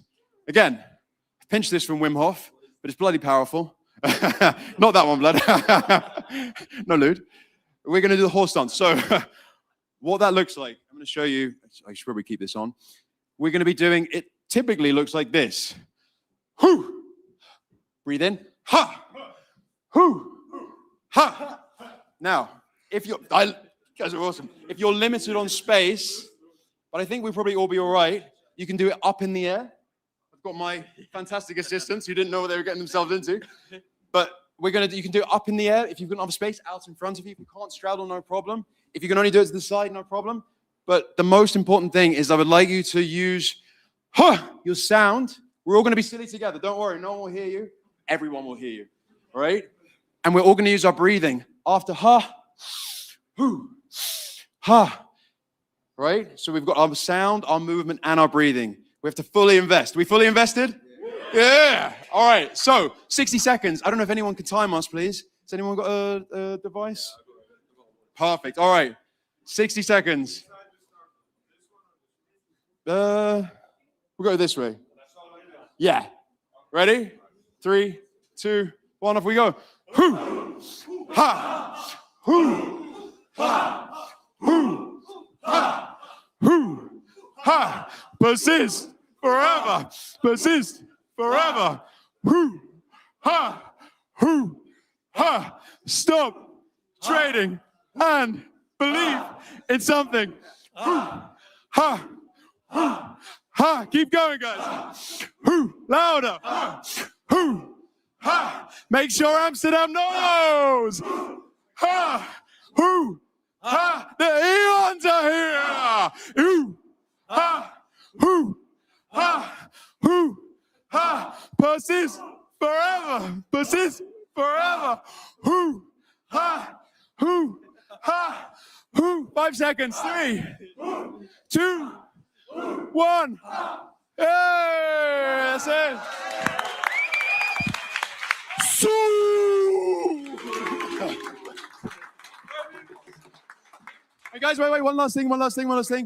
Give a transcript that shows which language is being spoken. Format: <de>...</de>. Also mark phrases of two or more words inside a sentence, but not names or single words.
<en>Again, pinch this from Wim Hof, but it's bloody powerful. Not that one, blood. No lewd. We're going to do the horse dance. So what that looks like, I'm going to show you. I should probably keep this on. We're going to be doing, it typically looks like this. Hoo. Breathe in. Ha. Hoo. Ha. Now, if you're, you guys are awesome. If you're limited on space, but I think we'll probably all be all right, you can do it up in the air. I've got my fantastic assistants who didn't know what they were getting themselves into. But you can do it up in the air. If you've got enough space, out in front of you. If you can't straddle, no problem. If you can only do it to the side, no problem. But the most important thing is I would like you to use your sound. We're all going to be silly together. Don't worry, no one will hear you. Everyone will hear you, all right? And we're all going to use our breathing. After ha, hoo, ha, right? So we've got our sound, our movement, and our breathing. We have to fully invest. We fully invested? Yeah. All right. So 60 seconds. I don't know if anyone can time us, please. Has anyone got a device? Perfect. All right. 60 seconds. We'll go this way. Yeah. Ready? 3, 2, 1. Off we go. Hoo, ha, hoo, ha, hoo, ha, hoo, ha. Persist forever. Persist forever. Hoo, ha, hoo, ha. Stop trading and believe in something. Hoo, ha, hoo, ha. Keep going, guys. Hoo, louder. Hoo, ha. Make sure Amsterdam knows. Ha, hoo, ha. The Aeons are here. Hoo, ha. Hoo, ha, hoo, ha. Persist forever. Persist forever. Hoo, ha, hoo, ha, hoo. 5 seconds. 3, 2, 1. Hey, that's it. Hey guys, wait, one last thing.</en>